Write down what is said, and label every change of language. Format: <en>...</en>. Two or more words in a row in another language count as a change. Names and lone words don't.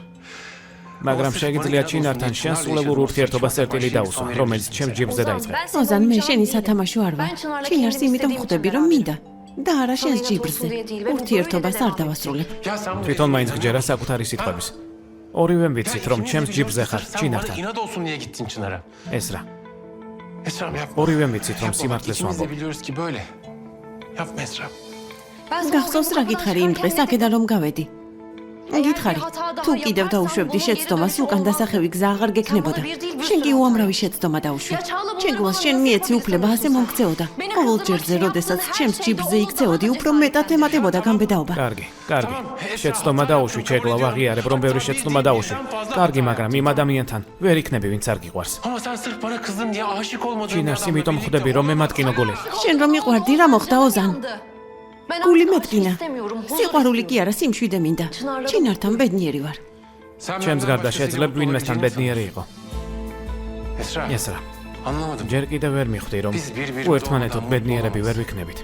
<ka>მაგრამ შეგიძლია ჩინართან შენსულებურ ურთიერთობას წერტილი დაუსვა, რომელიც ჩემს ჯიბზე დაიწყე. ოზან, მე შენი სათამაშო არ ვარ. ჩინარს იმიტომ ხვდები, რომ მინდა. და არა შენს ჯიბრზე. ურთიერთობას არ დავასრულებ. თვითონ მაინც გჯერა საკუთარი სიტყვების. ორივემ ვიცით, რომ ჩემს ჯიბზე ხარ, ჩინართან.</ka> <tr>İnat olsun diye gittin Çınar'a.</tr> <ka>ეზრა.</ka> <tr>Esra'm yapma.</tr> <ka>ორივემ ვიცით, რომ</ka> <tr>Yapma bak,</tr> <ka>სიმართლეს</ka> <tr>ikimiz de</tr> <ka>ვამბობ.</ka> <tr>biliyoruz ki böyle. Yapma Esra.</tr> <ka>გახსოვს რა გითხარი იმ დღეს აქედან რომ გავედი? გითხარი, თუ კიდევ დაუშვებდი შეცდომას, უკან დასახევი გზა აღარ გექნებოდა. შენ კი უამრავი შეცდომა დაუშვი. შენ გულს შენ მიეცი უფლება ასე მომქცეოდა. ყოველ ჯერზე, როდესაც ჩემს ჯიბრზე იქცეოდი, უფრო მეტად ემატებოდა გამბედაობა. კარგი, კარგი. შეცდომა დაუშვი, ჩეგლა ვაღიარებ, რომ ბევრი შეცდომა დაუშვი. კარგი, მაგრამ იმ ადამიანთან ვერ იქნები, ვინც არ გიყვარს.</ka> <tr>Ama sen sırf bana kızdın diye aşık olmadığın</tr> <ka>ჩინარს იმიტომ ხვდები, რომ ემატკინო გული. შენ რომ მიყვარდი, რა მოხდა ოზან? გული მეტკინა. სიყვარული კი არა, სიმშვიდე მინდა. ჩინართან ბედნიერი ვარ. ჩემს გარდა შეძლებ ვინმესთან ბედნიერი იყო.</ka> <tr>Esra.</tr> <ka>ესრა.</ka> <tr>Anlamadım.</tr> <ka>ჯერ კიდევ ვერ მიხვდი, რომ</ka> <tr>Biz bir-birimizle</tr> <ka>უერთმანეთოდ</ka> <tr>olmadan</tr> <ka>ბედნიერები</ka> <tr>mutlu</tr> <ka>ვერ ვიქნებით.</ka>